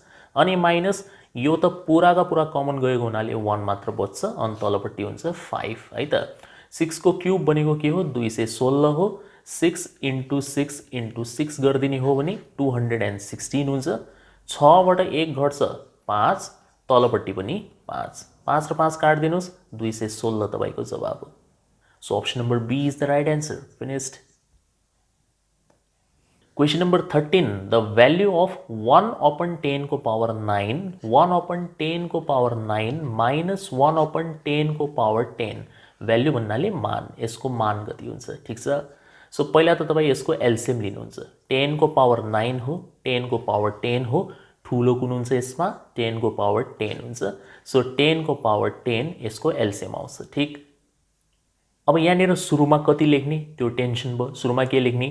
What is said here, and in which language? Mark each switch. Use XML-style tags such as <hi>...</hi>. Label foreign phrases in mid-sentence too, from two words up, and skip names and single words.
<ne>अनि माइनस यो त पुराका पुरा कमन गएको हुनाले 1 मात्र बच्छ, अनि तलपट्टि हुन्छ 5 है त। 6 को क्यूब भनेको के हो, 216 हो। 6 इंटू 6 इंटू 6 गरिदिने हो भने 216 हुन्छ। 6 बाट 1 घट्छ 5, तलपट्टि पनि 5, 5 र 5 काट्दिनुस्, 216 तपाईको जवाब हो।</ne> <en>so option number B is the right answer.</en> <ne>फिनिश्ड।</ne> <en>question number</en> <ne>13,</ne> <en>the value of 1 upon 10</en> <ne>को पावर 9, 1 अपन 10 को पावर 9 माइनस 1 अपन 10 को पावर 10, वैल्यू भन्नाले मान, यसको मान कति हुन्छ, ठीक छ। सो पहिला त तपाईँ यसको एलसीएम लिनुहुन्छ। 10 को पावर 9 हो, 10 को पावर 10 हो, ठुलो कुन हुन्छ यसमा, 10 को पावर 10 हुन्छ। सो 10 को पावर 10 यसको एलसीएम आउँछ, ठीक। अब यहाँनिर सुरुमा कति लेख्ने त्यो टेन्सन भयो, सुरुमा के लेख्ने।</ne>